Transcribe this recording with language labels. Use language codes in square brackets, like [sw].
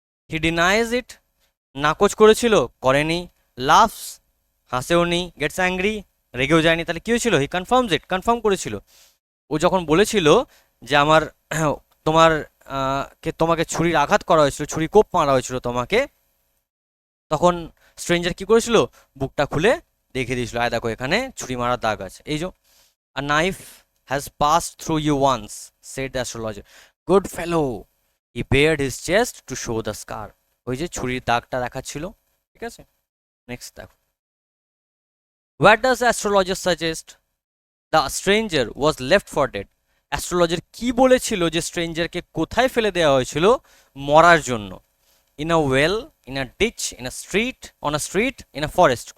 [en] he denies it, [bn] নাকচ করেছিল, করেনি, লাভস, হাসেওনি, গেটস অ্যাংরি, রেগেও যায়নি। তাহলে কি হয়েছিল? [en] he confirms it, [bn] কনফার্ম করেছিল। ও যখন বলেছিল যে আমার তোমার তোমাকে ছুরির আঘাত করা হয়েছিল, ছুরি কোপ মারা হয়েছিল তোমাকে, তখন স্ট্রেঞ্জার কি করেছিল? বুকটা খুলে দেখে দিয়েছিল, আয় দেখো এখানে ছুরি মারার দাগ আছে। এই যে, [en] a knife has passed through you once, said the astrologer. Good fellow, he bared his chest to show the scar. [bn] ওই যে ছুরির দাগটা দেখাচ্ছিল, ঠিক আছে। নেক্সট দেখো, [en] what does the astrologer suggest the stranger was left for dead? [bn] Astrologer কি বলেছিল যে স্ট্রেঞ্জারকে কোথায় ফেলে দেওয়া হয়েছিল মরার জন্য? [en] in a well, in a ditch, in a street, on a street, in a forest।